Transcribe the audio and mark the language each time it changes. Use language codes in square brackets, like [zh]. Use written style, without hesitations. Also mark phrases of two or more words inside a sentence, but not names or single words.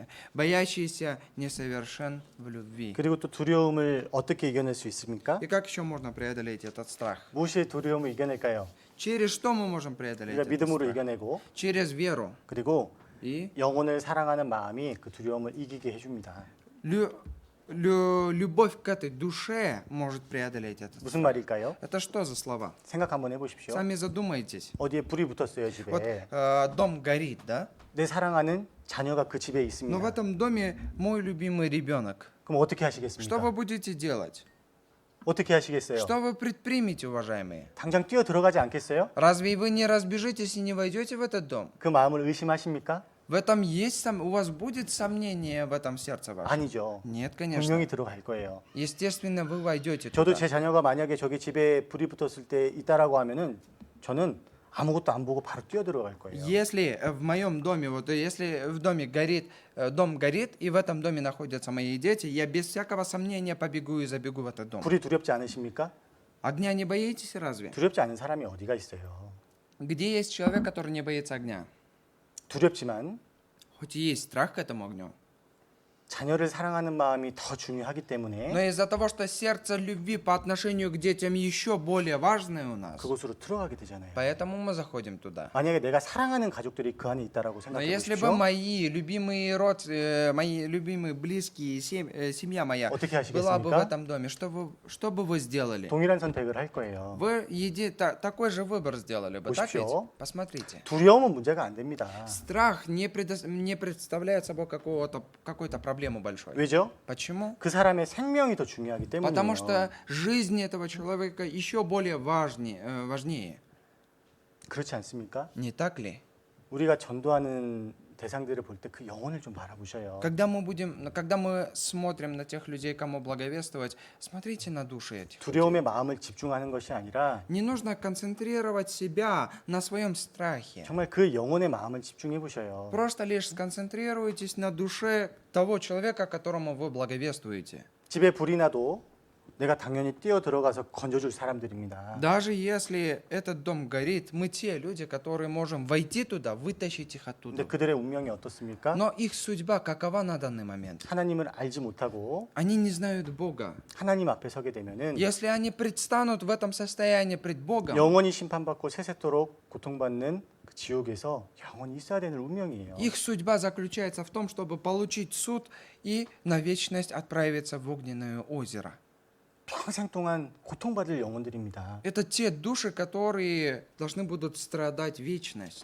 [ru] Боящийся несовершен в любви. [ko] 그리고 또 두려움을 어떻게 이겨낼 수 있습니까? [ru] И как еще можно преодолеть этот страх? [ko] 무엇이 두려움을 이겨낼까요? [ru] Через что мы можем преодолеть [ko] 우리가 [ru] этот [ko] 믿음으로 [ru] страх? [ko] 이겨내고 [ru] Через веру. [ko] 그리고 [ru] И [ko] 영혼을 사랑하는 마음이 그 두려움을 이기게 해줍니다. [ru] любовь к этой душе может преодолеть этот [ko] 무슨 [ru] страх. [ko] 말일까요? [ru] Это что за слова? [ko] 생각 한번 해보십시오. [ru] Сами задумайтесь. [ko] 어디에 불이 붙었어요 집에. [ru] Вот дом горит, да? [ko] 내 사랑하는 자녀가 그 집에 [ru] Но в [ko] 있습니다. [ru] этом доме мой любимый ребенок. [ko] 그럼 어떻게 [ru] Что вы [ko] 하시겠습니까? [ru] будете делать? [ko] 어떻게 하시겠어요? [ru] Что вы предпримете, уважаемые? [ko] 당장 뛰어 들어가지 않겠어요? [ru] Разве вы не разбежитесь и не войдете в этот дом? [ko] 그 마음을 의심하십니까? [ru] В этом есть у вас будет сомнение в этом сердце вашем? [ko] 아니죠. [ru] Нет, конечно. [ko] 분명히 들어갈 거예요. [ru] Естественно, вы войдете [ko] 저도 [ru] туда. [ko] 제 자녀가 만약에 저기 집에 불이 붙었을 때 있다라고 하면은 저는 아무것도 안 보고 바로 뛰어 들어갈 거예요. [ru] Если в моем доме, вот если в доме горит, дом горит, и в этом доме находятся мои дети, я без всякого сомнения побегу и забегу в этот дом. [ko] 불이 두렵지 않으십니까? [ru] Огня не боитесь разве? [ko] 두렵지 않은 사람이 어디가 있어요? [ru] Где есть человек, который не боится огня? [ko] 두렵지만 [ru] Хоть и есть страх к этому огню. [ko] 자녀를 사랑하는 마음이 더 중요하기 때문에 [ru] Но из-за того, что сердце любви по отношению к детям еще более важное у нас, [ko] 그곳으로 들어가게 되잖아요. [ru] поэтому мы заходим туда. [ko] 만약에 내가 사랑하는 가족들이 그 안에 있다라고 [ru] Но [ko] 생각해 [ru] если бы [ko] 보십시오. [ru] мои любимые близкие, семья моя [ko] 어떻게 [ru] была бы в [ko] 하시겠습니까? [ru] этом доме, что бы вы сделали? [ko] 동일한 선택을 할 거예요. [ru] Вы такой же выбор сделали бы, так ведь? [ko] 보십시오. [ru] Посмотрите. [ko] 두려움은 문제가 안 됩니다. [ru] Страх не представляет собой какой-то проблемы большой. [ko] 왜죠? [ru] Почему? [ko] 그 사람의 생명이 더 중요하기 [ru] Потому [ko] 때문이에요. [ru] что жизнь этого человека еще более важнее. [ko] 그렇지 않습니까? [ru] Не так ли? [ko] 우리가 전도하는 대상들을 볼 때 그 영혼을 좀 바라보셔요. [ru] Когда мы смотрим на тех людей, кому благовествовать, смотрите на души этих людей. [ko] 두려움의 마음을 집중하는 것이 아니라 [ru] Не нужно концентрировать себя на своем страхе. [ko] 정말 그 영혼의 마음을 집중해 보셔요. [ru] Просто лишь сконцентрируйтесь на душе того человека, которому вы благовествуете. [ko] 집에 불이 나도 내가 당연히 뛰어 들어가서 건져줄 사람들입니다. [ru] Даже если этот дом горит, мы те люди, которые можем войти туда, вытащить их [ko] 근데 [ru] оттуда. [ko] 그들의 운명이 어떻습니까? [ru] Но их судьба какова на данный момент? [ko] 하나님을 알지 못하고 [ru] Они не знают Бога. [ko] 하나님 앞에 서게 되면은 [ru] Если они предстанут в этом состоянии пред Богом, [ko] 영원히 심판받고 세세토록 고통받는 그 지옥에서 영원히 있어야 되는 운명이에요. [ru] их судьба заключается в том, чтобы получить суд и на вечность отправиться в огненное озеро. [ko] 평생 동안 고통받을 영혼들입니다. [ru] Это те души, которые должны будут страдать вечность.